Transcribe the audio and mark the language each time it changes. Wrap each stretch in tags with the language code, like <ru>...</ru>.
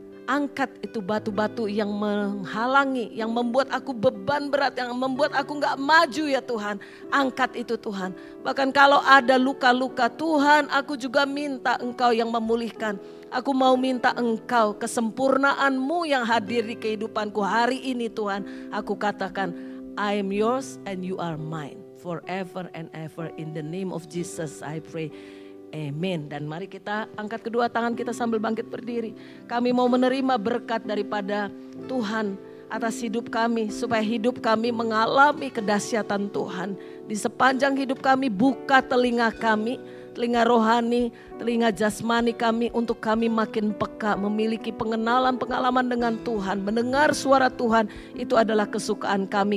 <id>Angkat itu batu-batu yang menghalangi, yang membuat aku beban berat, yang membuat aku gak maju ya Tuhan. Angkat itu Tuhan. Bahkan kalau ada luka-luka, Tuhan aku juga minta engkau yang memulihkan. Aku mau minta engkau kesempurnaan-Mu yang hadir di kehidupanku hari ini Tuhan. Aku katakan,</id> <en>I am yours and you are mine. Forever and ever in the name of Jesus I pray.</en> <id>Amin. Dan mari kita angkat kedua tangan kita sambil bangkit berdiri. Kami mau menerima berkat daripada Tuhan atas hidup kami. Supaya hidup kami mengalami kedahsyatan Tuhan. Di sepanjang hidup kami buka telinga kami. Telinga rohani, telinga jasmani kami untuk kami makin peka, memiliki pengalaman dengan Tuhan, mendengar suara Tuhan, itu adalah kesukaan kami.</id>